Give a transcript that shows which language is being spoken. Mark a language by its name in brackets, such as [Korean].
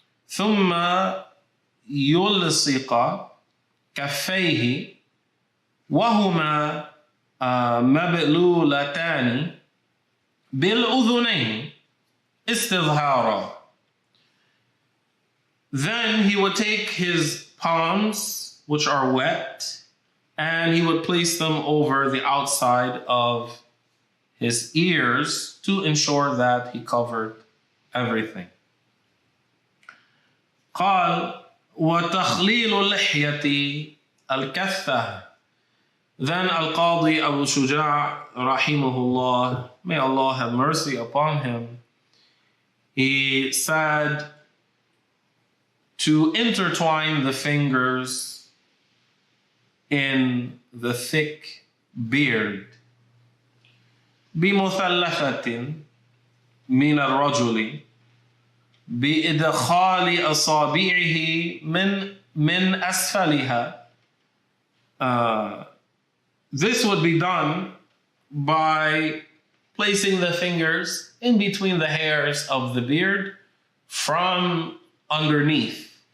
[Arabic] ثم يلصق كفيه وهما مبلولتان بالأذنين استظهارا. [English] Then he would take his palms, which are wet, and he would place them over the outside of his ears to ensure that he covered everything. [Arabic] قال وتخليل اللحية الكثة. [English] Then Al-Qadi Abu Shuja, rahimahullah, may Allah have mercy upon him, he said to intertwine the fingers in the thick beard. [Arabic] بمثلثة من الرجل بإدخال أصابعه من أسفلها. [English] This would be done by placing the fingers in between the hairs of the beard from underneath.